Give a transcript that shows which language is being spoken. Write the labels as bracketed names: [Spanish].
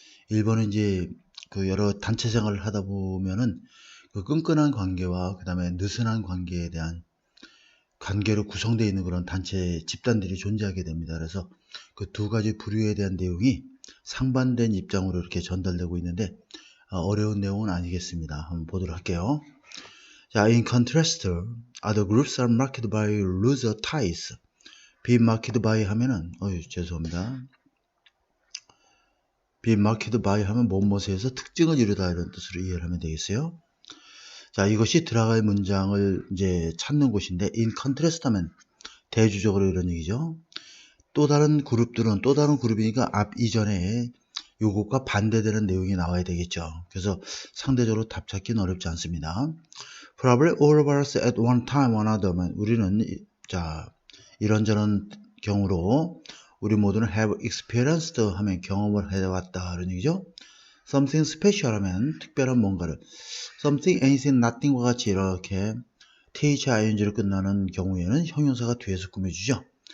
[Korean] 1번은 이제 여러 단체 생활을 하다 보면은 끈끈한 관계와 그 다음에 느슨한 관계에 대한 관계로 구성되어 있는 그런 단체 집단들이 존재하게 됩니다. 그래서 그 두 가지 부류에 대한 내용이 상반된 입장으로 이렇게 전달되고 있는데 어려운 내용은 아니겠습니다. 한번 보도록 할게요. [English] 자, in contrast, other groups are marked by looser ties. [Korean] be marked by 하면은, 죄송합니다. be marked by 하면 무엇에서 특징을 이루다 이런 뜻으로 이해를 하면 되겠어요. 자, 이것이 들어갈 문장을 이제 찾는 곳인데, [English] in contrast [Korean] 하면 대주적으로 이런 얘기죠. 또 다른 그룹들은 또 다른 그룹이니까 앞 이전에 요것과 반대되는 내용이 나와야 되겠죠. 그래서 상대적으로 답 찾기는 어렵지 않습니다. [English] Probably all of us at one time or another. [Korean] 우리는 자 이런저런 경우로 우리 모두는 [English] have experienced [Korean] 하면 경험을 해왔다 이런 얘기죠. [English] Something special [Korean] 하면 특별한 뭔가를 something, anything, nothing과 같이 이렇게 thing로 끝나는 경우에는 형용사가 뒤에서 꾸며주죠.